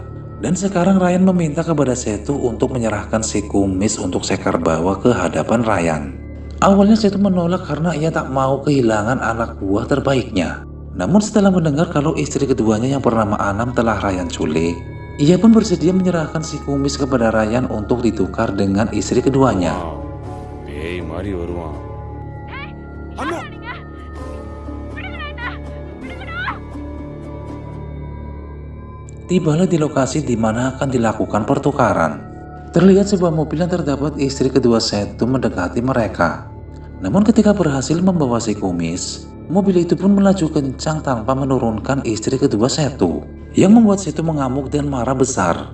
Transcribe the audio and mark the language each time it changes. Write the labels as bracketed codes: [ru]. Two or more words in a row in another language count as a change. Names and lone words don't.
[id] Dan sekarang Ryan meminta kepada Setu untuk menyerahkan si Kumis untuk Sekar bawa ke hadapan Ryan. Awalnya Setu menolak karena ia tak mau kehilangan anak buah terbaiknya. Namun setelah mendengar kalau istri keduanya yang bernama Anam telah Ryan culik, ia pun bersedia menyerahkan si Kumis kepada Ryan untuk ditukar dengan istri keduanya. [ta] பேய் மாதிரி வருவான். [id] Tibalah di lokasi di mana akan dilakukan pertukaran. Terlihat sebuah mobil yang terdapat istri kedua Setu mendekati mereka. Namun ketika berhasil membawa si Kumis, mobil itu pun melaju kencang tanpa menurunkan istri kedua Setu, yang membuat Setu mengamuk dan marah besar.